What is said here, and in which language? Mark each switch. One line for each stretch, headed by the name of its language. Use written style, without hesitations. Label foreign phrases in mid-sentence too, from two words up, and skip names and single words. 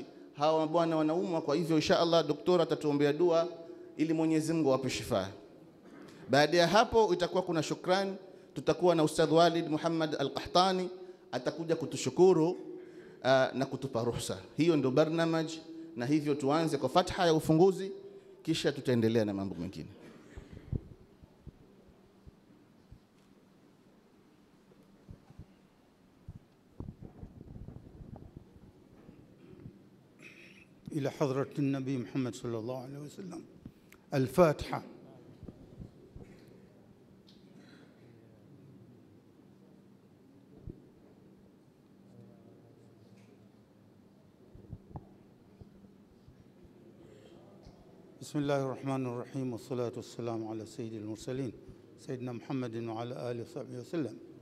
Swahili: Hawa bwana wanaumwa, kwa hivyo inshallah daktari atatuombea dua ili Mwenyezi Mungu awape shifa. Baada ya hapo itakuwa kuna shukrani, tutakuwa na Ustadh Walid Muhammad Al-Qahtani atakuja kutushukuru na kutupa ruhusa. Hiyo ndio barnamaj, na hivyo tuanze kwa fatha ya ufunguzi kisha tutaendelea na mambo mengine.
Arabic: إلى حضرة النبي محمد صلى الله عليه وسلم. الفاتحة. بسم الله الرحمن الرحيم، والصلاة والسلام على سيد المرسلين سيدنا محمد وعلى آله وصحبه وسلم.